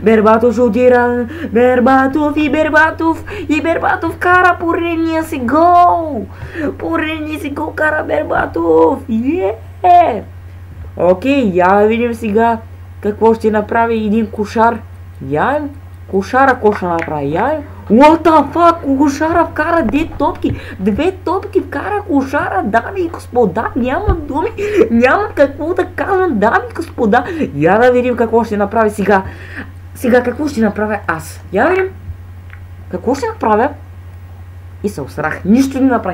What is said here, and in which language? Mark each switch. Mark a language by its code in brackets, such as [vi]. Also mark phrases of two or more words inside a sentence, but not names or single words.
[bg] Бербатов кара поредния си гол. Кара Бербатов. Окей, я да видим сега какво ще направи един кошар. Кошара ще направи. [en] What the fuck? [bg] Кошара вкара 2 топки. 2 топки вкара кошара, дами и господа. Нямам думи. Нямам какво да казвам, дами и господа. Я да видим какво ще направи сега. Сега какво ще направя аз? Я да видим. Какво ще направя? И се усрах. Нищо не направи.